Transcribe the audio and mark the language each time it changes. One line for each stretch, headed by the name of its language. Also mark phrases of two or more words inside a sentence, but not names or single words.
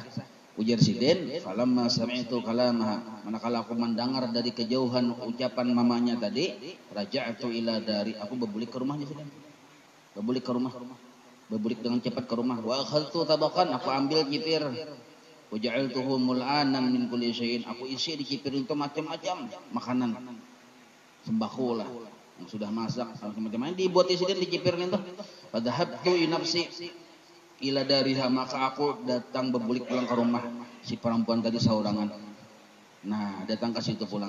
Indonesian: Ujar si Den,
Arabic: فلما سمعت كلامها,
Indonesian: manakala aku mendengar dari kejauhan ucapan mamanya tadi,
Arabic: رجعت إلى داري,
Indonesian: aku berbulik ke rumahnya si Den. Berbulik ke rumah. Berbulik dengan cepat ke rumah.
Arabic: وأخذت طبقا,
Indonesian: aku ambil cipir.
Arabic: وجعلته مملوءا من كل شيء,
Indonesian: aku isi di cipir itu macam-macam makanan. Sembako lah yang sudah masak macam-macam dibuat isiden di cipir itu.
Arabic: فذهبت بنفسي إلى دارها,
Indonesian: maka aku datang berbulik pulang ke rumah si perempuan tadi seorangan. Nah, datang ke situ pulang.